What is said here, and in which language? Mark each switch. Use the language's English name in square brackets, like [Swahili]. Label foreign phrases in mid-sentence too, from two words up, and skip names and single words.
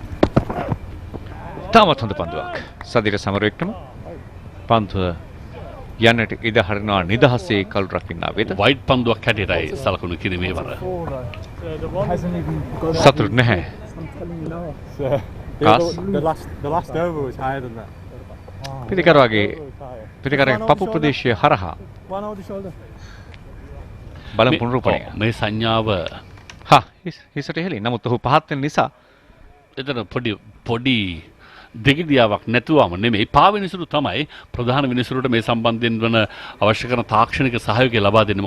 [Sinhala] තාමත් හොඳ පන්දුවක්. සදීර සමරවික්‍රම පන්දුව යන්නට ඉඩ හරිනවා නිදහසේ කළු රකින්නා වෙත. වයිට් පන්දුවක් හැටියටයි සලකුණු කිරීමේ වර. සතුට නැහැ. කාස් [English] The last over was higher than that. [Sinhala] පිටිකරුවාගේ පපු ප්‍රදේශය හරහා [English] One over the shoulder. [Sinhala] බලමු පුනරුපණය. මේ සංඥාව හිසට හෙලි. නමුත් ඔහු පහත් වෙන නිසා එතන පොඩි දෙගිඩියාවක් නැතුවම නෙමෙයි පා විනිසුරු තමයි ප්‍රධාන විනිසුරුට මේ සම්බන්ධයෙන් වන අවශ්‍ය කරන තාක්ෂණික සහයෝගය ලබා දෙන්නේ.